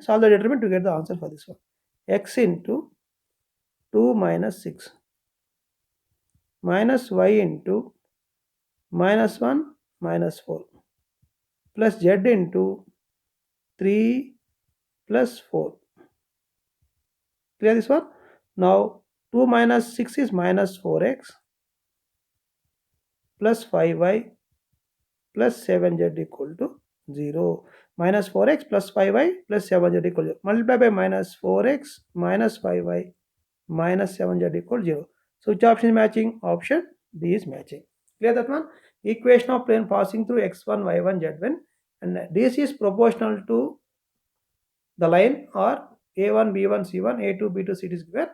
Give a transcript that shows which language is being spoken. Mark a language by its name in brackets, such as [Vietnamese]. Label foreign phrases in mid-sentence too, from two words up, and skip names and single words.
[English] Solve the determinant to get the answer for this one. X into 2 minus 6 minus y into minus 1 minus 4 plus z into 3 plus 4. Clear this one? Now 2 minus 6 is minus 4x plus 5y plus 7z equal to 0. Minus 4x plus 5y plus 7z equal to 0. Multiply by minus 4x minus 5y minus 7z equal to 0. So which option is matching? Option D is matching. Clear that one? Equation of plane passing through x1, y1, z1 and DC is proportional to the line or a1, b1, c1, a2, b2, c2 is given.